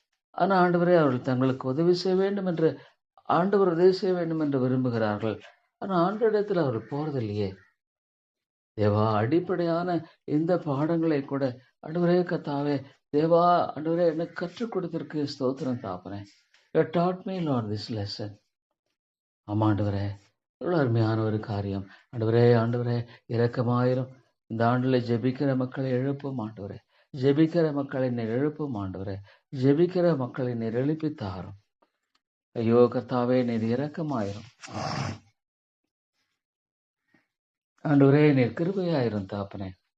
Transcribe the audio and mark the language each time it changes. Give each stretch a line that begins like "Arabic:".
Tamil: ஆனால் ஆண்டவரே அவர்கள் தங்களுக்கு உதவி செய்ய வேண்டும் என்று, ஆண்டவர் உதவி செய்ய வேண்டும் என்று விரும்புகிறார்கள். ஆனால் ஆண்டவரிடத்தில் அவர்கள் போறதில்லையே. தேவா, அடிப்படையான இந்த பாடங்களை கூட ஆண்டவரே கர்த்தாவே, தேவா ஆண்டவரே எனக்கு கற்றுக் கொடுத்திருக்கு. ஸ்தோத்திரம் தாப்பனே.
English: You taught me Lord this lesson.
Tamil: ஆமா ஆண்டவரே, எவ்வளோ அருமையான ஒரு காரியம். ஆண்டவரே இரக்கமாயிரும். இந்த ஆண்டுல ஜெபிக்கிற மக்களை எழுப்பும் ஆண்டவரே, ஜெபிக்கிற மக்களை நீர் எழுப்பும் ஆண்டவரே, ஜெபிக்கிற மக்களை நீர் எழுப்பி தாரும். ஐயோ கர்த்தாவே, நீர் இரக்கமாயிரும் ஆண்டவரே, நீர் கிருபையாயிரும் தாப்பனே.